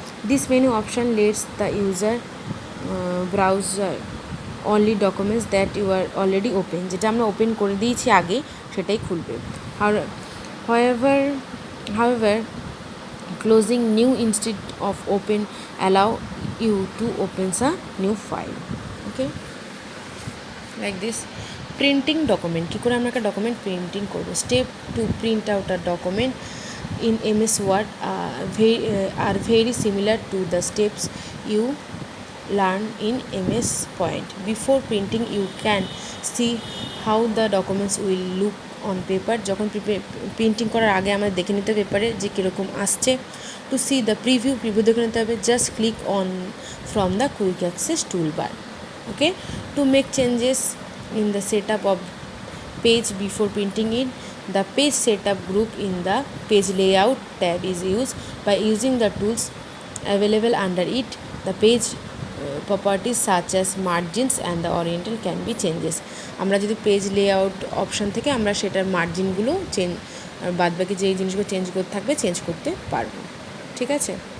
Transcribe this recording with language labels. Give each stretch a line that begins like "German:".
English: This menu option lets the user browser only documents that you are already open,
Bangla: যেটা আমরা open করে দিয়েছি আগে সেটাই খুলবে।
English: However, closing new instead of open allow you to open a new file. Okay, like this. Printing document,
Bangla: কি করে আমরা একটা ডকুমেন্ট প্রিন্টিং করব?
English: Step to print out a document in MS Word are very similar to the steps you learn in MS Point. Before printing, you can see how the documents will look on paper.
Bangla: যখন printing করার আগে আমরা দেখে নিতে পেপারে যে কীরকম আসছে।
English: To see the preview
Bangla: দেখে নিতে হবে,
English: just click on from the quick access toolbar. Okay, to make changes in the setup of page before printing it, the page setup group in the page layout tab is used. By using the tools available under it, the page properties such as margins and the oriental can be changes.
Bangla: আমরা যদি page layout option থেকে আমরা সেটার মার্জিনগুলো change আর বাদবাকি যে জিনিসগুলো change করতে থাকবে চেঞ্জ করতে পারবো। ঠিক আছে।